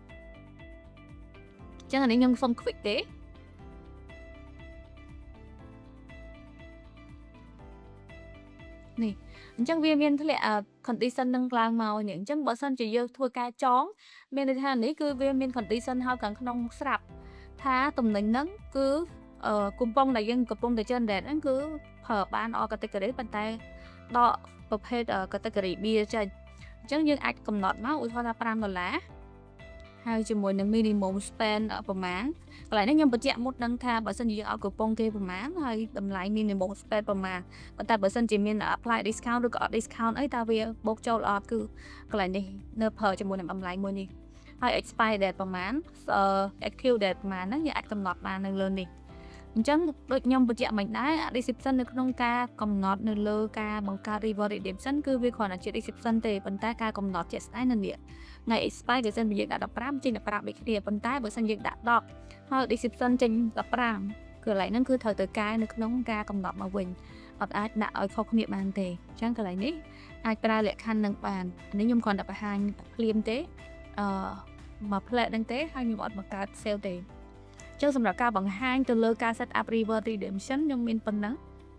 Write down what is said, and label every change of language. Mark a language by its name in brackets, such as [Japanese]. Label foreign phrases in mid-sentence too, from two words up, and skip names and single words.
[Khmer] អញ្ចឹងអានេះខ្ញុំសុំ quick ទេនេះអញ្ចឹងវាមានធ្លាក់ condition នឹងឡើងមកនេះអញ្ចឹងបើសិនជាយើងធ្វើការចងមានន័យថានេះគឺវាមាន condition ហើយខាងក្នុងស្រាប់ថាតំណែងហ្នឹងគឺគូប៉ុងដែលយើងកំពុងតែ generate ហ្នឹងគឺប្រើបាន [English] all category [Khmer] ប៉ុន្តែដក ប្រភេទ [English] category B [Khmer] ចេញអញ្ចឹងយើងអាចកំណត់មកឧទាហរណ៍ថា$5ហើយជាមួយនឹង [English] minimum spend [Khmer] ប្រមាណកន្លែងនេះខ្ញុំបញ្ជាក់មុនដឹងថាបើសិនជាយើងឲ្យគូប៉ុងគេប្រមាណហើយតម្លៃ [English] minimum spend [Khmer] ប្រមាណប៉ុន្តែបើសិន ជាមាន [English] apply discount [Khmer] ឬក៏អត់ discount អីតើវាបូកចូលអត់គឺកន្លែងនេះនៅប្រើជាមួយនឹងតម្លៃមួយនេះហើយ [English] expire date [Khmer] ប្រមាណ [English] active date [Khmer] ប្រមាណហ្នឹងយើងអាចកំ ណត់បាននៅលើនេះអញ្ចឹងដូចខ្ញុំបញ្ជាក់មិញដែរ description នៅក្នុងការកំណត់នៅលើការបង្កើត [English] reward redemption [Khmer] គឺ វាគ្រាន់តែជា description ទេប៉ុន្តែការកំណត់ជាក់ស្ដែងនៅនេះថ្ងៃ expire បើសិនយើងដាក់15ចេញ15ដូចគ្នាប៉ុន្តែបើសិនយើងដាក់10ហើយ description ចេញ15គឺកន្លែងហ្នឹងគឺត្រូវទៅកែនៅក្នុងការកំណត់មកវិញអត់អាចដាក់ឲ្យខុសគ្នាបានទេអញ្ចឹងកន្លែងនេះអាចប្រើលក្ខខណ្ឌនឹងបាននេះខ្ញុំគ្រាន់តែបង្ហាញភ្លាមទេមកផ្លែហ្នឹងទេហើយខ្ញុំអត់បង្កើត sale ទេចឹងសម្រាប់ការបង្ហាញទៅលើការ [English] set up reward redemption [Khmer] ខ្ញុំមានប៉ុណ្ណឹង